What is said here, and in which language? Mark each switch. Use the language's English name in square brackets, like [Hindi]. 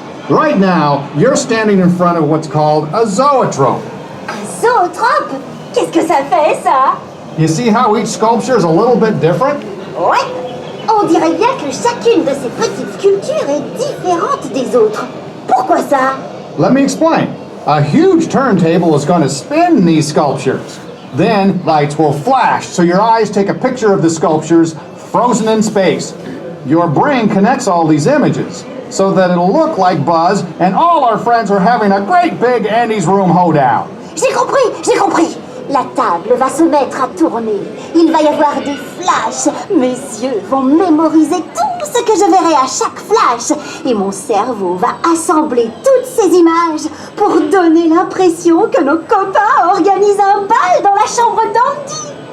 [English] Right now, you're standing in front of what's called a zoetrope. [French] Zoetrope? Qu'est-ce que ça fait, ça? [English] You see how each sculpture is a little bit different? [French] Ouais. On dirait bien que chacune de ces petites sculptures est différente des autres. Pourquoi ça? [English] Let me explain. A huge turntable is going to spin these sculptures. Then lights will flash, so your eyes take a picture of the sculptures frozen in space. Your brain connects all these images so that it'll look like Buzz and all our friends are having a great big Andy's Room hoedown. [French] J'ai compris. La table va se mettre à tourner. Il va y avoir des flashs. Mes yeux vont mémoriser tout ce que je verrai à chaque flash. Et mon cerveau va assembler toutes ces images pour donner l'impression que nos copains organisent un bal dans la chambre d'Andy.